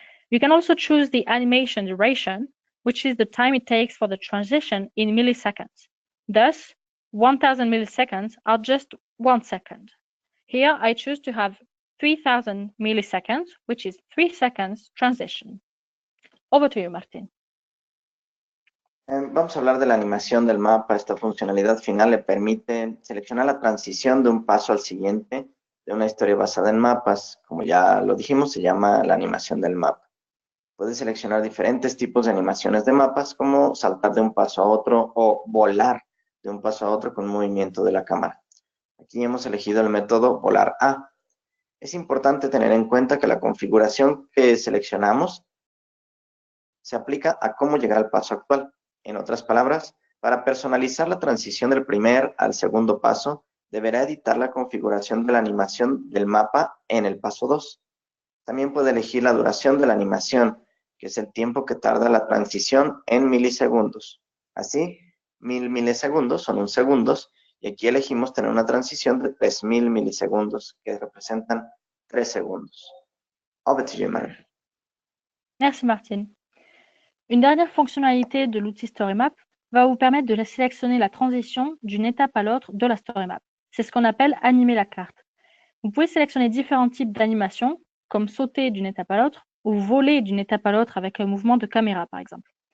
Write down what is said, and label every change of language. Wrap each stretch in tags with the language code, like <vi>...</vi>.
<en>You can also choose the animation duration, which is the time it takes for the transition in milliseconds. Thus, 1000 milliseconds are just 1 second. Here, I choose to have 3000 milliseconds, which is 3 seconds transition. Over to you, Martín.</en> <es>Vamos a hablar de la animación del mapa. Esta funcionalidad final le permite seleccionar la transición de un paso al siguiente de una historia basada en mapas. Como ya lo dijimos, se llama la animación del mapa. Puede seleccionar diferentes tipos de animaciones de mapas, como saltar de un paso a otro o volar de un paso a otro con movimiento de la cámara. Aquí hemos elegido el método volar a. Es importante tener en cuenta que la configuración que seleccionamos se aplica a cómo llegar al paso actual. En otras palabras, para personalizar la transición del primer al segundo paso, deberá editar la configuración de la animación del mapa en el paso 2. También puede elegir la duración de la animación, que es el tiempo que tarda la transición en milisegundos. Así, 1000 milisegundos son 1 segundos, y aquí elegimos tener una transición de 3000 milisegundos, que representan 3 segundos.</es> <en>Over to you, Marie.</en> <fr>Merci, Martine. Une dernière fonctionnalité de l'outil StoryMap va vous permettre de sélectionner la transition d'une étape à l'autre de la StoryMap. C'est ce qu'on appelle animer la carte. Vous pouvez sélectionner différents types d'animations, comme sauter d'une étape à l'autre ou voler d'une étape à l'autre avec un mouvement de caméra, par exemple.</fr>